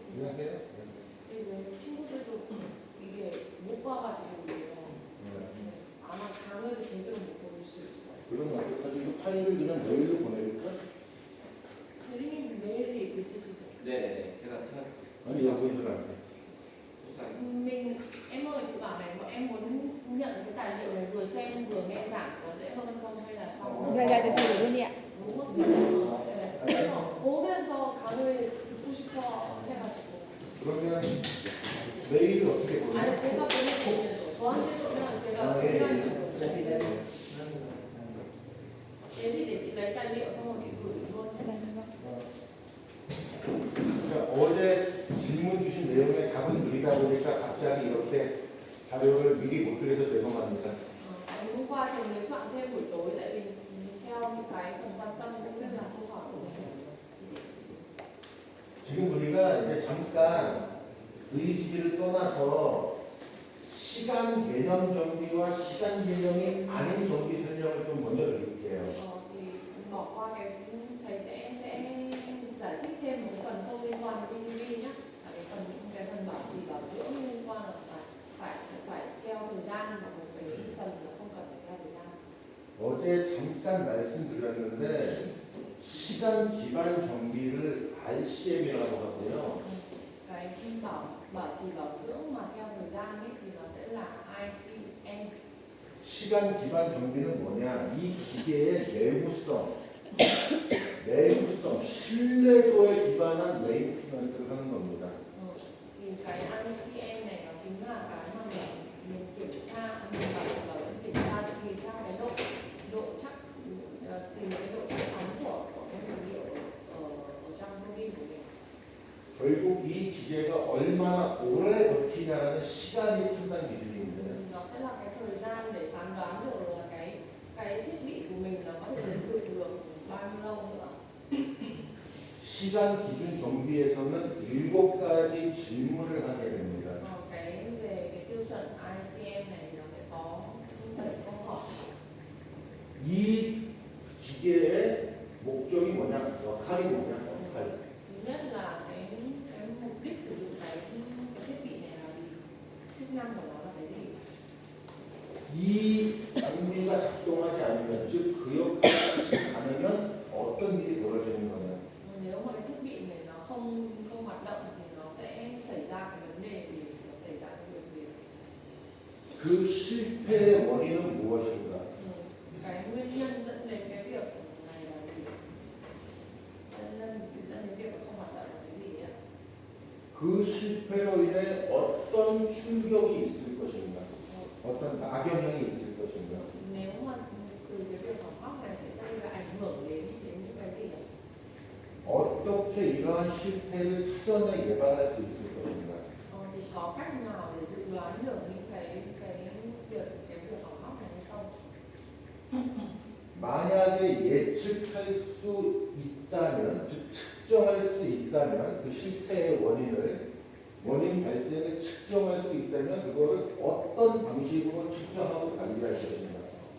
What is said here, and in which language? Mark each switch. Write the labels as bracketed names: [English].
[Korean] 그냥 해요? 왜 친구들도 이게 못 봐가지고 그래서 네. 아마 강의를 제대로 못 볼 수 있어요. 그러면 어떡하지? 이 파일을 그냥 메일로 보내줄까? 대리님 메일이 있으시죠? 네, 제가 아니 여러분들한테 [Vietnamese] Mình em ơi chị bảo này bọn em muốn nhận cái tài liệu này vừa xem vừa nghe giảng có dễ hơn không hay là sau [Korean] 네, 네, 네, [Vietnamese] luôn đi ạ. đúng không? [Korean] 그래서 보면서 강의 듣고 싶어 해가지고 그러면 메일을 어떻게 보내요? 아니 제가 보내드리면 저한테 주면 제가 공유할 수 있는 거예요. [Vietnamese] Thế thì để chị lấy tài liệu xong rồi chị gửi luôn nhé. [Korean] 네, 네. 그러니까 어제 질문 주신 내용에 답은 드리다 보니까 갑자기 이렇게 자료를 미리 못 드려서 죄송합니다. [Vietnamese] Ngày hôm qua thì mới soạn thêm buổi tối tại vì theo những cái phần quan tâm cũng như là câu hỏi của mình. [Korean] 지금 우리가 이제 잠깐 의지를 떠나서 시간 개념 정비와 시간 개념이 아닌 정비 설명을 좀 먼저 드릴게요. [Vietnamese] Thì bỏ qua cái thầy sẽ giải thích thêm một cái phần không liên quan đến PCB nhé. Là cái phần bảo trì bảo dưỡng liên quan là phải theo thời gian và một cái phần là không cần phải theo thời gian. [Korean] 어제 잠깐 말씀드렸는데 시간 기반 정비를 RCM이라고 하고요. [Vietnamese] Cái bảo trì bảo dưỡng mà theo thời gian ấy thì nó sẽ là ICM. [Korean] 시간 기반 정비는 뭐냐? 이 기계의 내구성, 신뢰도에 기반한 메인테넌스를 하는 겁니다. [Vietnamese] Thì cái ICM này nó chính là cái mà mình kiểm tra, mình bảo kiểm tra tùy theo cái độ chắc, tìm cái độ chắc chắn của cái vật liệu ở trong turbine của mình. [Korean] 결국 이 기계가 얼마나 오래 버티냐라는 시간이 판단 기준인데 [Vietnamese] Nó sẽ là cái thời gian để phán đoán được là cái thiết bị của mình nó có thể sử dụng được bao nhiêu lâu nữa. [Korean] 시간 기준 정비에서는 7가지 질문을 하게 됩니다. [Vietnamese] Về cái tiêu chuẩn ICM này thì nó sẽ có 7 câu hỏi. [Korean] 이 기계의 목적이 뭐냐? 역할이 뭐냐? 역할. [Vietnamese] Thứ nhất là cái mục đích sử dụng cái thiết bị này là gì? Chức năng của nó là cái gì? [Korean] 이 장비가 작동하지 않으면, 즉 그 역할을 하지 않으면 어떤 일이 벌어지는 거냐? [Vietnamese] Nếu mà cái thiết bị này nó không hoạt động thì nó sẽ xảy ra cái vấn đề gì? Nó xảy ra cái việc gì? [Korean] 그 실패의 원인은 무엇인가? [Vietnamese] Cái nguyên nhân dẫn đến cái việc này là gì? dẫn đến việc không hoạt động là cái gì ạ? [Korean] 그 실패로 인해 어떤 충격이 있을 것인가? 어떤 악영향이 있을 것인가? [Vietnamese] Nếu mà từ cái việc hỏng hóc này sẽ gây ra ảnh hưởng đến những cái gì ạ? [Korean] 어떻게 이러한 실패를 사전에 예방할 수 있을 것인가? [Vietnamese] Thì có cách nào để dự đoán được những cái việc hỏng hóc này hay không? [Korean] 만약에 예측할 수 있다면, 즉 측정할 수 있다면 그 실패의 원인 발생을 측정할 수 있다면 그거를 어떤 방식으로 측정하고 관리할 것인가?